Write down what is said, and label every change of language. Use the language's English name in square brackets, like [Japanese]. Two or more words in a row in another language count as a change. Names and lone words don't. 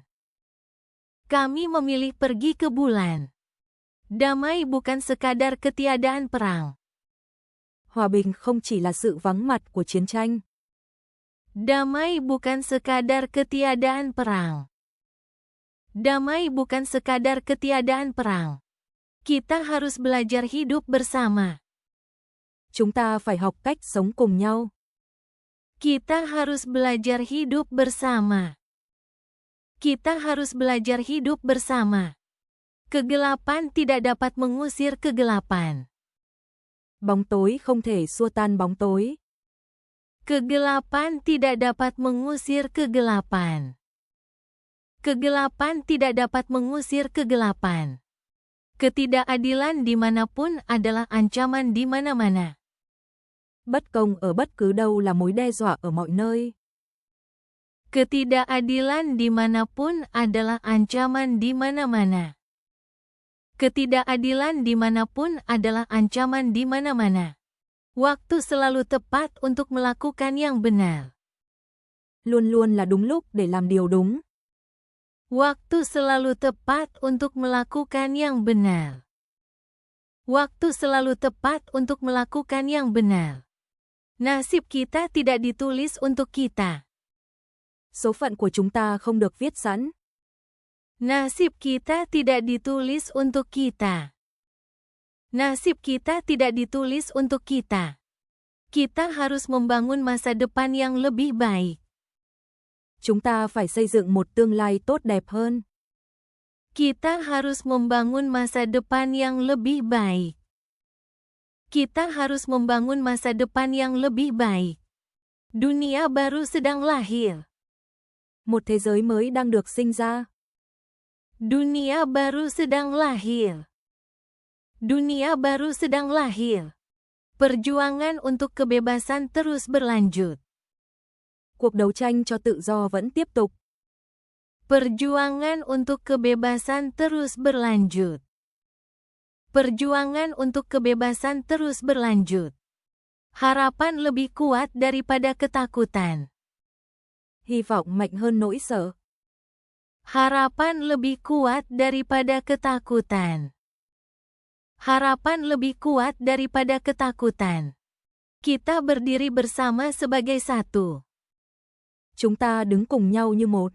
[Indonesian] Kami memilih pergi ke bulan. Damai bukan sekadar ketiadaan perang. [Vietnamese] Hòa bình không chỉ là sự vắng mặt của chiến tranh. [Indonesian] Damai bukan sekadar ketiadaan perang. Damai bukan sekadar ketiadaan perang. Kita harus belajar hidup bersama. [Vietnamese] Chúng ta phải học cách sống cùng nhau. [Indonesian] Kita harus belajar hidup bersama. Kita harus belajar hidup bersama. Kegelapan tidak dapat mengusir kegelapan. [Vietnamese] Bóng tối không thể xua tan bóng tối. [Indonesian] Kegelapan tidak dapat mengusir kegelapan. Kegelapan tidak dapat mengusir kegelapan. Ketidakadilan dimanapun adalah ancaman di mana-mana. [Vietnamese] Bất công ở bất cứ đâu là mối đe dọa ở mọi nơi. [Indonesian] Ketidakadilan dimanapun adalah ancaman di mana-mana. Ketidakadilan dimanapun adalah ancaman di mana-mana. Waktu selalu tepat untuk melakukan yang benar. [Vietnamese] Luôn luôn là đúng lúc để làm điều đúng. [Indonesian] Waktu selalu tepat untuk melakukan yang benar. Waktu selalu tepat untuk melakukan yang benar. Nasib kita tidak ditulis untuk kita. [Vietnamese] Số phận của chúng ta không được viết sẵn. [Indonesian] Nasib kita tidak ditulis untuk kita. Nasib kita tidak ditulis untuk kita. Kita harus membangun masa depan yang lebih baik. [Vietnamese] Chúng ta phải xây dựng một tương lai tốt đẹp hơn. [Indonesian] Kita harus membangun masa depan yang lebih baik. Kita harus membangun masa depan yang lebih baik. Dunia baru sedang lahir. [Vietnamese] Một thế giới mới đang được sinh ra. [Indonesian] Dunia baru sedang lahir. Dunia baru sedang lahir. Perjuangan untuk kebebasan terus berlanjut. [Vietnamese] Cuộc đấu tranh cho tự do vẫn tiếp tục. [Indonesian] Perjuangan untuk kebebasan terus berlanjut. Perjuangan untuk kebebasan terus berlanjut. Harapan lebih kuat daripada ketakutan. [Vietnamese] Hy vọng mạnh hơn nỗi sợ. [Indonesian] Harapan lebih kuat daripada ketakutan. Harapan lebih kuat daripada ketakutan. Kita berdiri bersama sebagai satu. [Vietnamese] Chúng ta đứng cùng nhau như một.